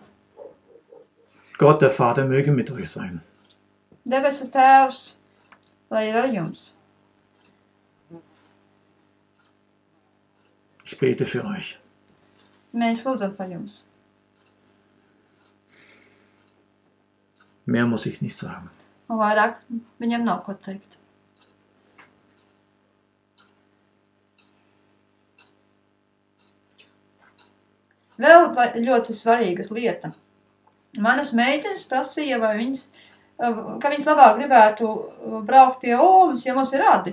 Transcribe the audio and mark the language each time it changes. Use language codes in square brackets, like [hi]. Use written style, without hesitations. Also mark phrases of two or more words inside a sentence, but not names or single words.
[de] Gott, der Vater, möge mit euch sein. [lv] Debesu Tēvs, lai ir ar jums. [de] Ich bete für euch. [lv] Mēs lūdzam par jums. [de] Mehr muss ich nicht sagen. [lv] Un vairāk viņam nav ko teikt. Vēl ļoti svarīgas lieta. Manas meitenes prasīja, ka viņas labāk gribētu braukt pie Omas, ja mums ir radi.